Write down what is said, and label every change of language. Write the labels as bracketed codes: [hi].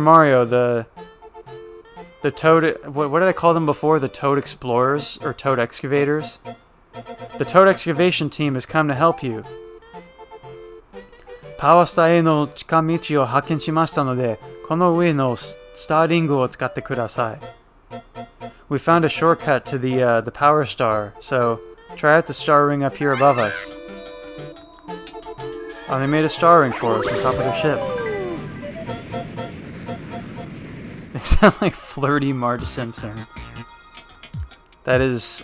[en] Mario, the Toad, what did I call them before? The Toad Explorers, or Toad Excavators? The Toad Excavation Team has come to help you. [ja] Power Star no chikamichi o hakken shimashita node, この上のスターリングを使ってください. [en] We found a shortcut to the power star, so try out the star ring up here above us. Oh, they made a star ring for us on top of their ship. They sound like flirty Marge Simpson. That is...